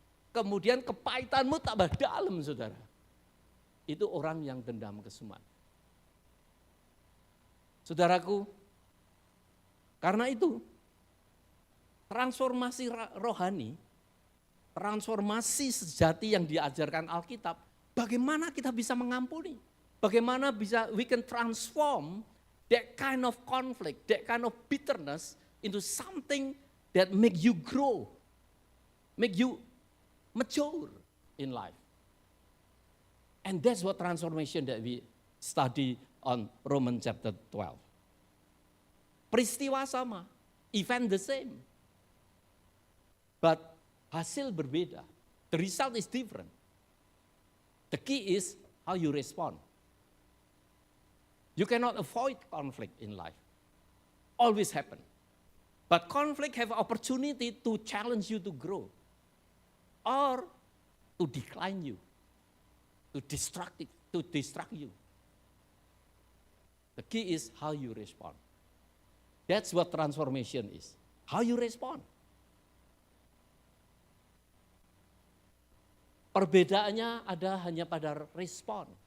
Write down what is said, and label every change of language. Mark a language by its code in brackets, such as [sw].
[id] Kemudian kepahitanmu tambah dalam saudara. Itu orang yang dendam kesumat. Saudaraku, karena itu transformasi rohani, transformasi sejati yang diajarkan Alkitab, bagaimana kita bisa mengampuni? Bagaimana bisa [en] we can transform that kind of conflict, that kind of bitterness into something that make you grow, make you mature in life. And that's what transformation that we study on Romans chapter 12. [id] Peristiwa sama, [en] event the same, but [id] hasil berbeda. [en] The result is different. The key is how you respond. You cannot avoid conflict in life. Always happen. But conflict have opportunity to challenge you to grow or to decline you, to distract you. The key is how you respond. That's what transformation is. How you respond. [id] Perbedaannya ada hanya pada respon.